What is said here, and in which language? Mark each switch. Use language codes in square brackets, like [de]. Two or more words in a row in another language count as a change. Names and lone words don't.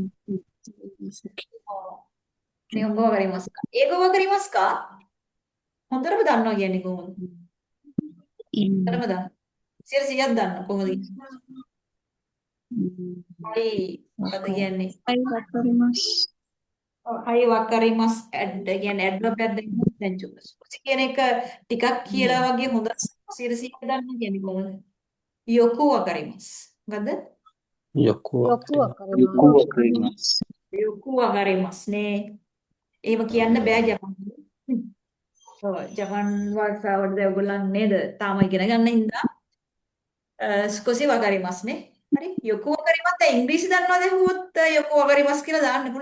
[ja] 日本語わかりますか英語わかりますか [si] හොඳටම දන්නවා කියන්නේ කොහොමද? හොඳටම දන්නවා. 100ක් දන්නවා කොහොමද? はい මොකද කියන්නේ? [ja] はい、わかります。はいわかります. [si] ඇඩ් කියන්නේ ඇඩ්වර්බ් එකක් දෙන්න දැන් සුකසි කියන එක ටිකක් කියලා වගේ හොඳ 100ක් දන්නවා කියන්නේ කොහොමද? [ja] よくわかります. [si] මොකද්ද? [ja] යොකු よく වක්‍රීම わかり යොකු ます වකරිමස් よくわかりますね. [si] එහෙම කියන්න බෑ ජපන්. ඔව් ජපන් භාෂාවට ඔයගොල්ලන් නේද තාම ඉගෙන ගන්න හින්දා [ja] 少しわかりますね. [si] හරි [ja] よくわかります [si] දැන් ඉංග්‍රීසි දන්නවද ඇහුවොත් [ja] よくわかります [si] කියලා දාන්න පුළුවන්.